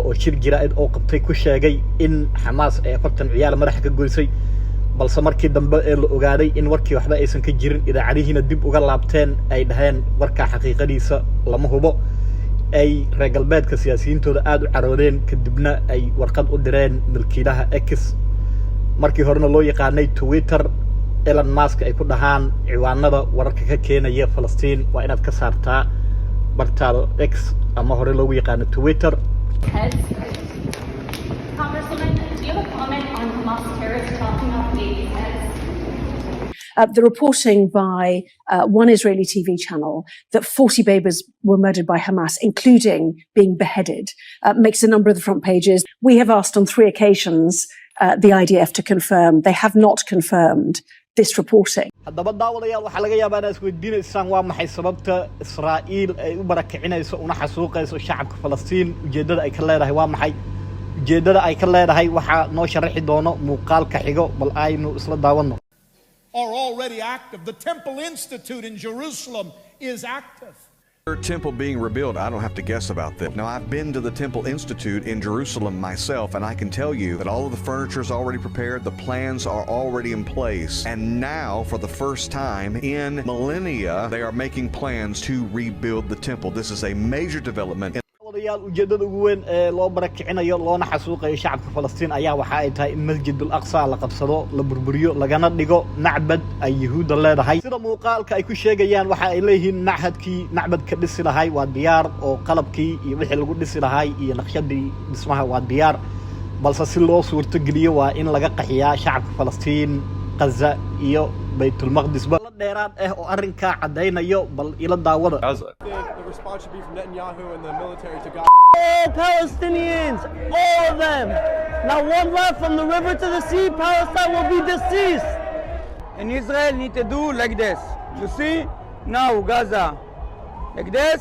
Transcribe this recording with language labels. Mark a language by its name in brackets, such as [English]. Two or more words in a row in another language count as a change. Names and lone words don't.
[Somali] oo shir jiraa'id oo qabtay ku sheegay in Xamaas ay 40 ciyaal madaxa ka goysay balse markii dambe ee la ogaaday in warkii waxba aysan ka jirin idaacadihiina dib uga laabteen ay dhaheen warka xaqiiqadiisa lama hubo ay reer galbeedka siyaasiyiintooda aad u caroodeen kadibna ay warqad u direen milkiilaha X markii horena loo yaqaanay Twitter Elon Musk ay ku dhahaan ciwaanada wararka ka keenaya Falastiin waa inaad ka saartaa bartaada X ama hore loogu yaqaano Twitter. [English] Congresswoman, do you have a comment on Hamas terrorists talking about babies' heads? The reporting by one Israeli TV channel that 40 babies were murdered by Hamas, including being beheaded, makes a number of the front pages. We have asked on 3 occasions the IDF to confirm. They have not confirmed this reporting. [Somali] haddaba daawadayaal waxa laga yaabaa inaad isweydiinaysaan waa maxay sababta Israa'iil ay u barakicinayso una xasuuqayso shacabka Falastiin ujeedada ay ka leedahay waa maxay ujeedada ay ka leedahay waxa noo sharaxi doono muuqaalka xigo bal aynu isla daawano [English] are already active. The Temple Institute in Jerusalem is active. Temple being rebuilt, I don't have to guess about that. Now, I've been to the Temple Institute in Jerusalem myself, and I can tell you that all of the furniture is already prepared, the plans are already in place, and now, for the first time in millennia, they are making plans to rebuild the temple. This is a major development. [Somali] daawadayaal ujeedada ugu weyn ee loo barakicinayo loona xasuuqayo shacabka Falastiin ayaa waxa ay tahay in Masjid al-Aqsa la qabsado la burburiyo lagana dhigo macbad ay Yahuudda leedahay sida muuqaalka ay ku sheegayaan waxa ay leeyihiin macbadka dhisi lahay waa diyaar oo qalabkii iyo wixii lagu dhisi lahay iyo naqshadii dhismaha waa diyaar balse si loo suurto geliyo waa in laga qaxiyaa shacabka Falastiin Gaza iyo Baytul Maqdis bal dheeraad ah oo arrinka cadeynayo bal ila daawada [English] The response should be from Netanyahu and the military to God. All Palestinians, all of them. Not one left from the river to the sea. Palestine will be deceased. And Israel need to do like this. You see? Now Gaza. Like this.